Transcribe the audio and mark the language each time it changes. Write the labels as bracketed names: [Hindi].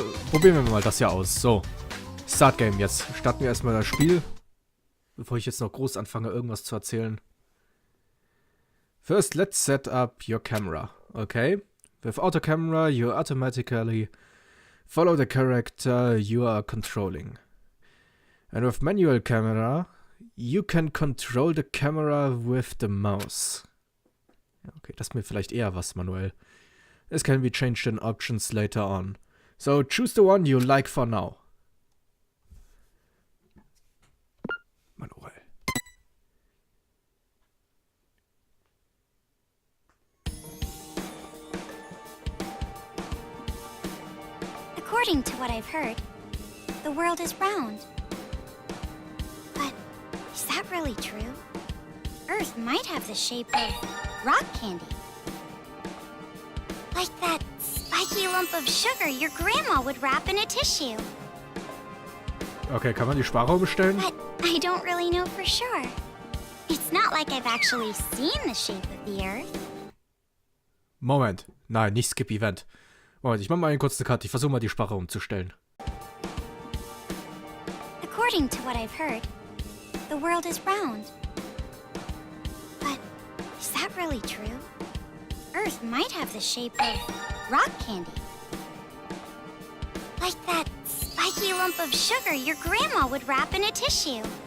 [German] Probieren wir mal das hier aus. So. Start Game jetzt. Starten wir erstmal das Spiel. Bevor ich jetzt noch groß anfange, irgendwas zu erzählen. [English] First, let's set up your camera. Okay. With auto camera, you automatically follow the character you are controlling. And with manual camera, you can control the camera with the mouse. [German] Okay, das ist mir vielleicht eher was manuell. [English] This can be changed in options later on. So choose the one you like for now. [German] Manuell. [English] According to what I've heard, the world is round. But is that really true? Earth might have the shape of rock candy. Like that spiky lump of sugar your grandma would wrap in a tissue. [German] Okay, kann man die Sprache umstellen? [English] But I don't really know for sure. It's not like I've actually seen the shape of the Earth. [German] Moment. Nein, nicht Skip Event. Moment, ich mach mal einen kurzen Cut. Ich versuche mal die Sprache umzustellen. [English] According to what I've heard, the world is round. But is that really true? Earth might have the shape of rock candy. Like that spiky lump of sugar your grandma would wrap in a tissue.